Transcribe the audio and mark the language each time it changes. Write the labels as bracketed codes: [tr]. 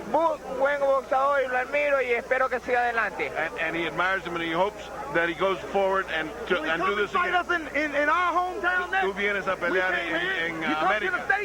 [es] Muy buen boxeador y lo admiro y espero que siga adelante. [en] And he admires him and he hopes that he goes forward and do this again. In our hometown next? [es] Tú vienes a pelear en América.